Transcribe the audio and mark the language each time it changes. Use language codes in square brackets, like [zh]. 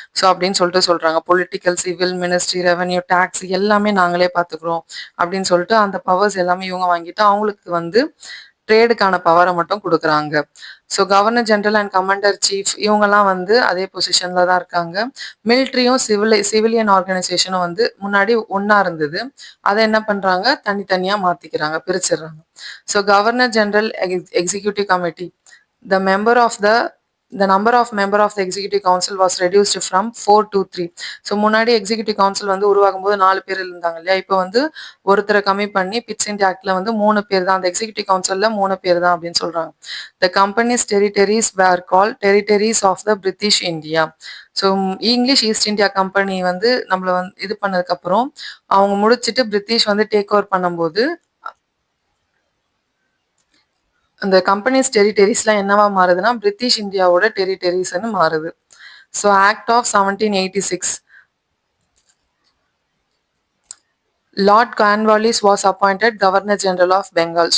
[ta] So அப்படின்னு சொல்லிட்டு சொல்றாங்க. Political, civil, ministry, revenue, tax எல்லாமே நாங்களே பார்த்துக்கிறோம் அப்படின்னு சொல்லிட்டு அந்த பவர்ஸ் எல்லாமே இவங்க வாங்கிட்டு அவங்களுக்கு வந்து ட்ரேடுக்கான பவரை மட்டும் கொடுக்குறாங்க. So governor general and commander chief இவங்கெல்லாம் வந்து அதே பொசிஷன்ல தான் இருக்காங்க. மிலிட்ரியும் சிவிலியன் ஆர்கனைசேஷனும் வந்து முன்னாடி ஒன்னா இருந்தது. அதை என்ன பண்றாங்க, தனித்தனியா மாத்திக்கிறாங்க, பிரிச்சிடுறாங்க. [en] So governor general executive committee, the member of the number of member of the executive council was reduced from 4 to 3. [ta] So முன்னாடி எக்ஸிக்யூட்டிவ் கவுன்சில் வந்து உருவாகும் போது 4 பேர் இருந்தாங்க இல்லையா? இப்போ வந்து ஒருத்தரை கம்மி பண்ணி பிட்ஸ் இந்தியா ஆக்ட்ல வந்து 3 பேர் தான், அந்த எக்ஸிக்யூட்டிவ் கவுன்சில்ல 3 பேர் தான் அப்படின்னு சொல்றாங்க. [en] The company's territories were called territories of the British India. [ta] So English east India company வந்து நம்மள வந்து இது பண்ணதுக்கு அப்புறம் அவங்க முடிச்சுட்டு பிரிட்டிஷ் வந்து டேக் ஓவர் பண்ணும்போது அந்த கம்பெனிஸ் டெரிட்டரிஸ்லாம் என்னவா மாறுதுன்னா பிரிட்டிஷ் இந்தியாவோட டெரிட்டரிஸ்ன்னு மாறுது. [en] So act of 1786, Lord Cornwallis was appointed governor general of Bengal.